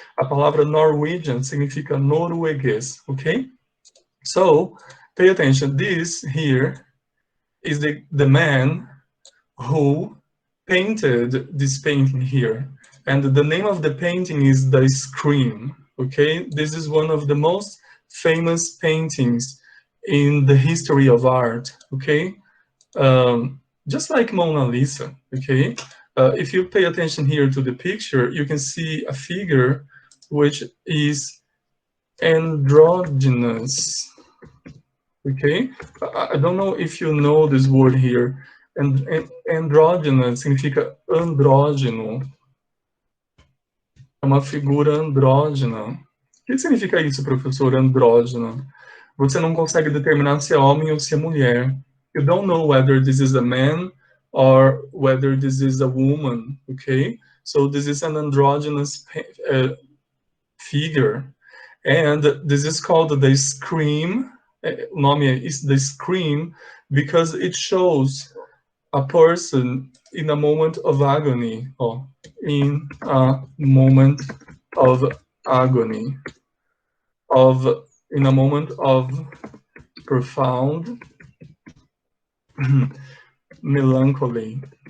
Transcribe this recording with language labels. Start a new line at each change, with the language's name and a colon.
Portuguese: A palavra Norwegian significa norueguês, ok?
English: So, pay attention. This here is the man who painted this painting here. And the name of the painting is The Scream, okay? This is one of the most famous paintings in the history of art, okay? Just like Mona Lisa, okay? If you pay attention here to the picture, you can see a figure which is androgynous, okay? I don't know if you know this word here.
Portuguese: Andrógena significa andrógeno. É uma figura andrógena. O que significa isso, professor? Andrógena. Você não consegue determinar se é homem ou se é mulher.
English: You don't know whether this is a man or whether this is a woman, okay? So this is an androgynous figure. And this is called the Scream.
Portuguese: O nome
English: is the Scream because it shows a person in a moment of agony, or in a moment of agony, in a moment of profound melancholy.